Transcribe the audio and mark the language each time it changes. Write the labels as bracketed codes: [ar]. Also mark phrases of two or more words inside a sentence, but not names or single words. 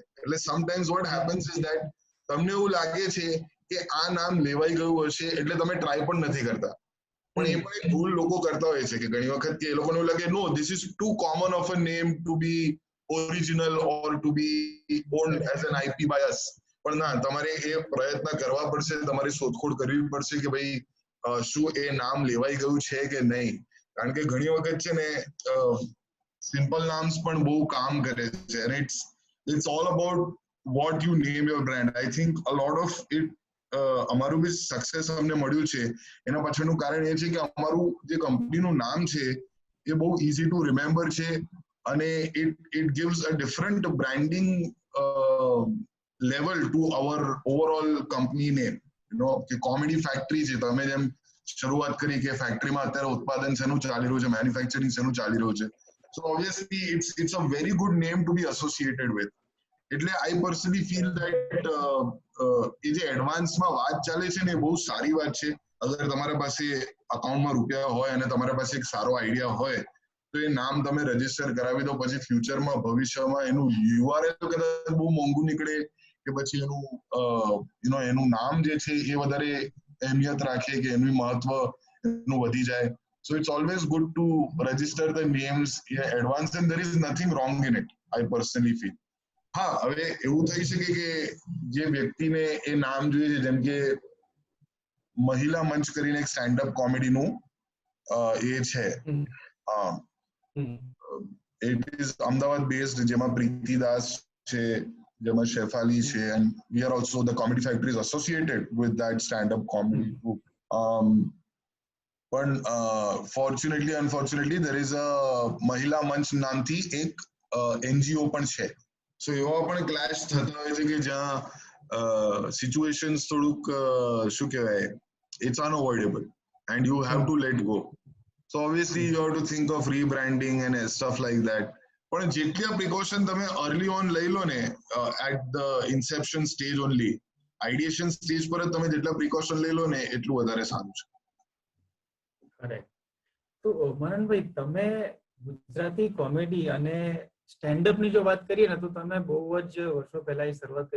[gu] એટલે [en] sometimes what happens is that [gu] તમને એવું લાગે છે કે આ નામ લેવાઈ ગયું હશે એટલે તમે ટ્રાય પણ નથી કરતા, પણ એ પણ એક ભૂલ લોકો કરતા હોય છે કે ઘણી વખત કે એ લોકોને એવું લાગે [en] no this is too common of a name to be original or to be owned as an IP by us. [gu] પણ ના, તમારે એ પ્રયત્ન કરવા પડશે, તમારે શોધખોળ કરવી પડશે કે ભાઈ શું એ નામ લેવાઈ ગયું છે કે નહીં. કારણ કે ઘણી વખત છે ને [en] simple names [gu] પણ બહુ કામ કરે છે, [en] and it's all about what you name your brand. I think a lot of it [gu] અમારું બી સક્સેસ અમને મળ્યું છે એના પાછળનું કારણ એ છે કે અમારું જે કંપનીનું નામ છે એ બહુ [en] easy to remember [gu] છે, અને [en] it gives a different branding level to our overall company name. [gu] કે કોમેડી ફેક્ટરી છે, તમે જેમ શરૂઆત કરી કે ફેક્ટરીમાં અત્યારે ઉત્પાદન શેનું ચાલી રહ્યું છે, મેન્યુફેક્ચરિંગ શેનું ચાલી રહ્યું છે, [en] so obviously it's a very good name to be associated with. [gu] એટલે [en] I personally feel that [gu] એ જે એડવાન્સમાં વાત ચાલે છે ને એ બહુ સારી વાત છે. અગર તમારા પાસે અકાઉન્ટમાં રૂપિયા હોય અને તમારા પાસે એક સારો આઈડિયા હોય તો એ નામ તમે રજીસ્ટર કરાવી દો. પછી ફ્યુચરમાં ભવિષ્યમાં એનું યુઆરએલ કદાચ બહુ મોંઘું નીકળે કે પછી એનું નામ જે છે એ વધારે અહેમિયત રાખે કે એનું મહત્વ એનું વધી જાય. [en] So it's always good to register the names in advance and there is nothing wrong in it, I personally feel. [gu] હા, હવે એવું થઈ શકે કે જે વ્યક્તિને એ નામ જોઈએ છે, જેમ કે મહિલા મંચ કરીને એક સ્ટેન્ડઅપ કોમેડીનું એ છે, [en] it is Ahmedabad based, [gu] જેમાં પ્રીતિ દાસ છે, જેમાં શેફાલી છે, [en] and we are also, the Comedy Factory is associated with that stand-up comedy group. [gu] પણ [en] fortunately unfortunately there is a [gu] મહિલા મંચ નામથી એક એનજીઓ પણ છે. સો એવા પણ ક્લેશ થતા હોય છે કે જ્યાં સિચ્યુએશન્સ થોડુંક શું કહેવાય, [en] it's unavoidable and you have to let go. So obviously you have to think of rebranding and stuff like that. [gu] પણ જેટલા પ્રિકોશન તમે [en] early on [gu] લઈ લો ને, [en] at the inception stage only, ideation stage [gu] પર જ તમે જેટલા પ્રિકોશન લઈ લો ને એટલું વધારે સારું છે. કરેક્ટ. તો મનનભાઈ, તમે ગુજરાતી કોમેડી અને સ્ટેન્ડઅપની જો વાત કરીએ ને તો તમે બહુ જ વર્ષો પહેલા શરૂઆત કરી.